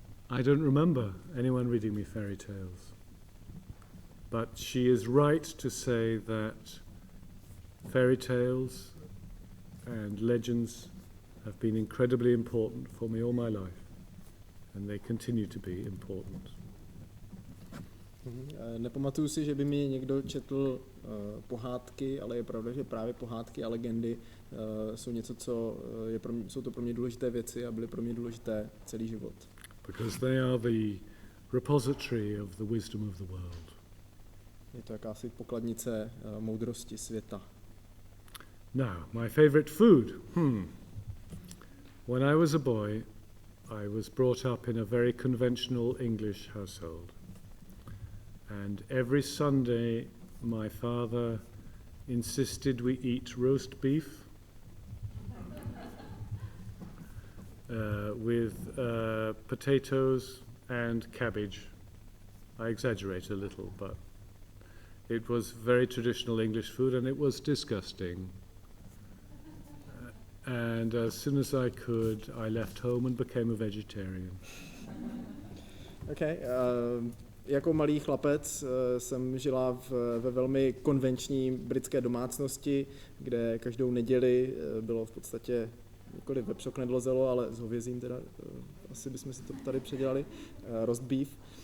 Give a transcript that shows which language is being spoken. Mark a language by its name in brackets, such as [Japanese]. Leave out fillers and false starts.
[English] I don't remember anyone reading me fairy tales. But she is right to say that fairy tales and legends have been incredibly important for me all my life, and they continue to be important. [Czech] Nepamatuju si, že by mi někdo četl pohádky, ale je pravda, že právě pohádky a legendy jsou něco, co jsou to pro mě důležité věci a byly pro mě důležité celý život. [English] Because they are the repository of the wisdom of the world. [Czech] Je to jakási pokladnice moudrosti světa. [English] Now, my favorite food. When I was a boy, I was brought up in a very conventional English household. And every Sunday, my father insisted we eat roast beef with potatoes and cabbage. I exaggerate a little, but it was very traditional English food, and it was disgusting. And as soon as I could, I left home and became a vegetarian. Okay. [Czech] Jako malý chlapec jsem žila ve velmi konvenční britské domácnosti, kde každou neděli bylo v podstatě nikoliv vepřok nedlozelo, ale s hovězím teda, asi bychom si to tady předělali, roast beef.